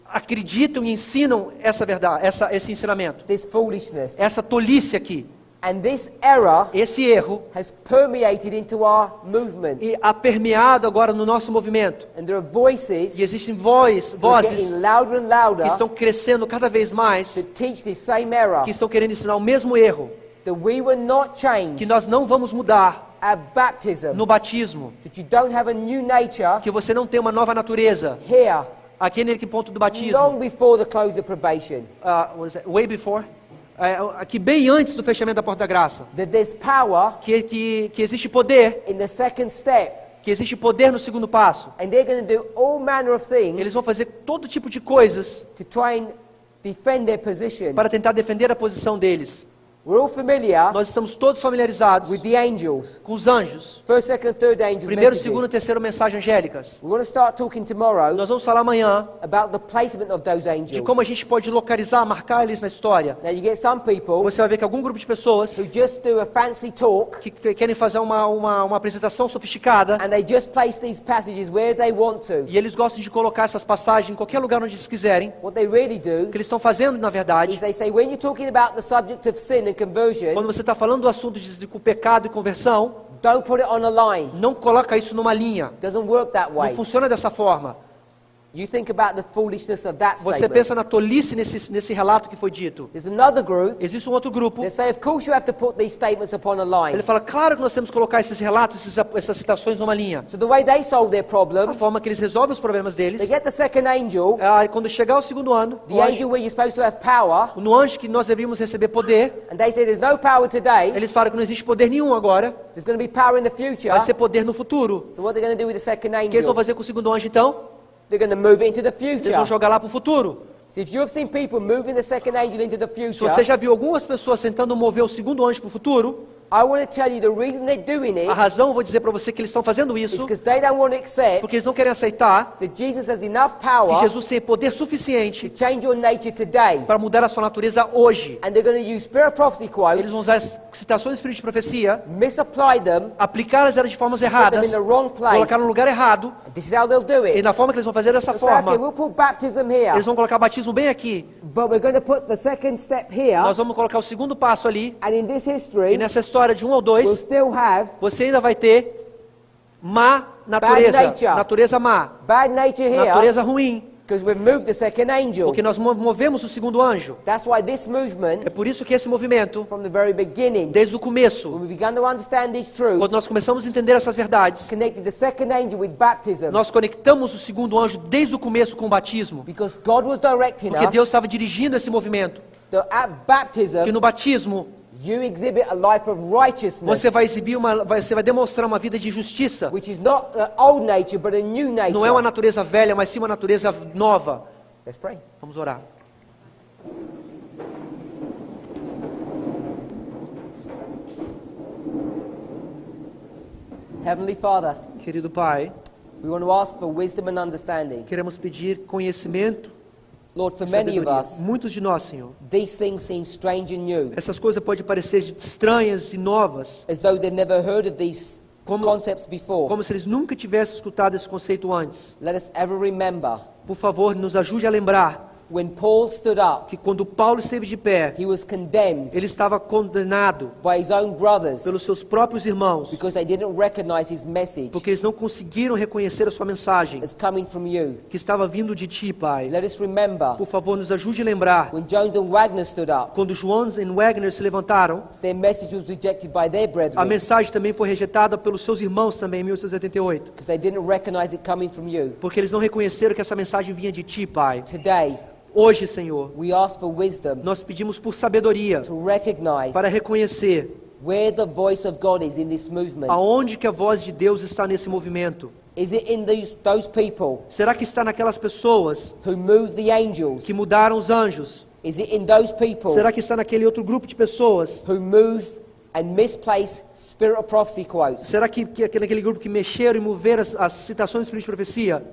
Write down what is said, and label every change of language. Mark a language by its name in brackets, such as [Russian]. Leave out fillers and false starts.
[Portuguese] acreditam e ensinam essa verdade, esse ensinamento, [English] foolishness. [Portuguese] essa tolice aqui, [English] And this error [Portuguese] esse erro, [English] has permeated into our movement. [Portuguese] e há permeado agora no nosso movimento. [English] And there are voices [Portuguese] E existem [English] that are [Portuguese] vozes [English] getting louder and [Portuguese] que [English] louder [Portuguese] estão crescendo cada vez mais, [English] to teach this same error. [Portuguese] que estão querendo ensinar o mesmo erro, [English] That we were not [Portuguese] que [English] changed [Portuguese] nós não vamos mudar [English] at baptism. [Portuguese] no batismo, [English] That you don't have a new nature [Portuguese] que você não tem uma nova natureza, [English] here [Portuguese] aqui naquele ponto do batismo, [English] long before the close of probation. way before, [Portuguese] aqui bem antes do fechamento da porta da graça, [English] That there's power [Portuguese] que existe poder, [English] in the second step. [Portuguese] que existe poder no segundo passo. [English] And they're going to do all manner of [Portuguese] Eles [English] things [Portuguese] vão fazer todo tipo de coisas [English] to try and defend their position. [Portuguese] para tentar defender a posição deles. [English] We're all familiar [Portuguese] Nós estamos todos familiarizados [English] with the angels. [Portuguese] com os anjos. [English] First, second, third angels [Portuguese] Primeiro, [English] messages. [Portuguese] segundo e terceiro mensagem angélicas. [English] We're going to start talking tomorrow [Portuguese] Nós vamos falar amanhã [English] about the placement of those [Portuguese] de [English] angels. [Portuguese] como a gente pode localizar, marcar eles na história. [English] Now you get some people [Portuguese] Você vai ver que algum grupo de pessoas [English] who just do a fancy talk [Portuguese] que querem fazer uma apresentação sofisticada [English] and they just place these passages where they want to. [Portuguese] e eles gostam de colocar essas passagens em qualquer lugar onde eles quiserem. [English] What they really [Portuguese] O [English] do [Portuguese] que eles estão fazendo, na verdade, [English] is they say when you're talking about the subject of sin and conversion, [Portuguese] quando você está falando do assunto de pecado e conversão, [English] don't put it on a line. [Portuguese] não coloca isso numa linha. [English] Doesn't work that [Portuguese] Não [English] way. [Portuguese] funciona dessa forma. [English] You think about the foolishness of that [Portuguese] Você [English] statement. [Portuguese] pensa na tolice nesse relato que foi dito. [English] There's another group [Portuguese] Existe um outro grupo, [English] that say, of course you have to put these statements upon a line. [Portuguese] ele fala, claro que nós temos que colocar esses relatos, essas citações numa linha. [English] So the way they solve their [Portuguese] A [English] problem, [Portuguese] forma que eles resolvem os problemas deles, [English] they get the second angel, [Portuguese] quando chegar o segundo ano, [English] the angel where you're supposed to have power, [Portuguese] no anjo que nós deveríamos receber poder, [English] and they say there's no power today, [Portuguese] eles falam que não existe poder nenhum agora, [English] there's going to be power in the future. [Portuguese] vai ser poder no futuro. [English] So what they're going to do with the second [Portuguese] O que eles vão [English] angel? [Portuguese] fazer com o segundo anjo então? [English] They're going to move it into the [Portuguese] Eles [English] future. [Portuguese] vão jogar lá para o futuro. [English] So if you've seen people moving the second angel into the [Portuguese] Se [English] future, [Portuguese] você já viu algumas pessoas tentando mover o segundo anjo para o futuro, [English] I want to tell you the reason they're doing it [Portuguese] a razão, eu vou dizer para você que eles estão fazendo [English] is [Portuguese] isso, [English] because they don't want to accept [Portuguese] porque eles não querem aceitar [English] that Jesus has enough [Portuguese] que [English] power [Portuguese] Jesus tem poder [English] to [Portuguese] suficiente [English] change your nature today. [Portuguese] para mudar a sua natureza hoje. [English] And they're going to use spirit of prophecy [Portuguese] Eles [English] quotes, [Portuguese] vão usar as citações do Espírito de Profecia, [English] misapply them, [Portuguese] aplicar elas de formas [English] put them [Portuguese] erradas, [English] in the wrong place. [Portuguese] colocar no lugar errado, [English] This is how they'll do [Portuguese] e [English] it. [Portuguese] na forma que eles vão fazer dessa [English] They'll say, okay, [Portuguese] forma, [English] we'll put baptism here, [Portuguese] eles vão colocar batismo bem aqui, [English] but we're going to put the second step here. [Portuguese] nós vamos colocar o segundo passo ali, [English] And in this [Portuguese] e [English] history, [Portuguese] nessa história de 1 ou [English] we'll [Portuguese] 2, [English] still have [Portuguese] você ainda vai ter má natureza, [English] nature. [Portuguese] natureza má, [English] bad nature here [Portuguese] natureza ruim, [English] because we've moved the second angel. [Portuguese] porque nós movemos o segundo anjo. [English] That's why this movement, [Portuguese] É por isso que esse movimento, [English] from the very beginning, [Portuguese] desde o começo, [English] when we began to understand these [Portuguese] quando [English] truths, [Portuguese] nós começamos a entender essas verdades, [English] connected the second angel with baptism, [Portuguese] nós conectamos o segundo anjo desde o começo com o batismo, [English] because God was directing [Portuguese] porque Deus [English] us [Portuguese] estava dirigindo esse movimento, [English] that at baptism [Portuguese] que no batismo [English] you exhibit a life of righteousness, [Portuguese] você vai exibir você vai demonstrar uma vida de justiça. [English] which is not the old nature but a new nature. [Portuguese] Não é uma natureza velha, mas sim uma natureza nova. [English] Let's pray. [Portuguese] Vamos orar. [English] Heavenly Father, [Portuguese] Querido Pai, [English] we want to ask for wisdom and understanding. [Portuguese] queremos pedir conhecimento, [English] Lord, for many of [Portuguese] sabedoria. [English] us, [Portuguese] Muitos de nós, Senhor. [English] these things seem strange and new, [Portuguese] Essas coisas podem parecer estranhas e novas, [English] as though they've never heard of these [Portuguese] Como- [English] concepts before. [Portuguese] como se eles nunca tivessem escutado esse conceito antes. [English] Let us ever remember [Portuguese] Por favor, nos ajude a lembrar [English] when Paul stood up, [Portuguese] que quando Paulo esteve de pé, [English] he was condemned [Portuguese] ele estava condenado [English] by his own brothers [Portuguese] pelos seus próprios irmãos, [English] because they didn't recognize his message [Portuguese] porque eles não conseguiram reconhecer a sua mensagem, [English] as coming from you. [Portuguese] que estava vindo de ti, Pai. [English] Let us remember [Portuguese] Por favor, nos ajude a lembrar, [English] when Jones and Wagner stood up, [Portuguese] quando João e Wagner se levantaram, [English] their message was rejected by their [Portuguese] a [English] brethren [Portuguese] mensagem também foi rejeitada pelos seus irmãos também em 1888, [English] because they didn't recognize it coming from you. [Portuguese] porque eles não reconheceram que essa mensagem vinha de ti, Pai. [English] Today, [Portuguese] Hoje, Senhor, [English] we ask for wisdom [Portuguese] nós pedimos por sabedoria [English] to recognize [Portuguese] para reconhecer [English] where the voice of God is in this movement. [Portuguese] aonde que a voz de Deus está nesse movimento. [English] Is it in those people [Portuguese] Será que está naquelas pessoas [English] who move the angels? [Portuguese] que mudaram os anjos? [English] Is it in those people [Portuguese] Será que está naquele outro grupo de pessoas [English] who move and misplaced spirit of prophecy quotes? [Portuguese] Será que aquele grupo que mexeram e moveram as citações do Espírito de profecia?